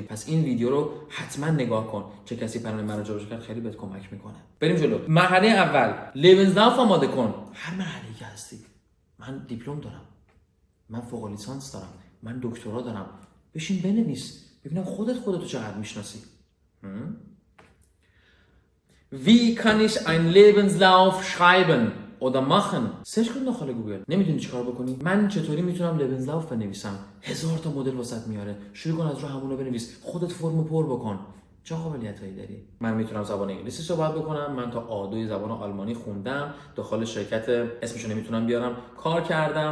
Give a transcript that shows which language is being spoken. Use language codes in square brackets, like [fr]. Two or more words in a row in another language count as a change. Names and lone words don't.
[fa] پس این ویدیو رو حتما نگاه کن. چه کسی پیرن مرا جابجا کرد خیلی بهت کمک میکنه. بریم جلو. مرحله اول، لیبنزلاوف آماده کن. هر مرحله‌ای که هستی. من دیپلم دارم، من فوق لیسانس دارم، من دکترا دارم. بشین بنویس، ببینم خودتو چقدر میشناسی. [de] Wie kann ich ein Lebenslauf schreiben oder machen؟ [fa] سرچ کن داخل گوگل. نمیدونی چیکار بکنی؟ من چطوری میتونم لیبنزلاوف بنویسم؟ 1000 تا مدل واسط میاره. شروع کن از رو همون رو بنویس. خودت فرمو پر بکن. چه قابلیتایی داری؟ من میتونم زبان انگلیسی صحبت بکنم. من تا آ2 زبان آلمانی خوندم. داخل شرکت اسمشو نمیتونم بیارم کار کردم.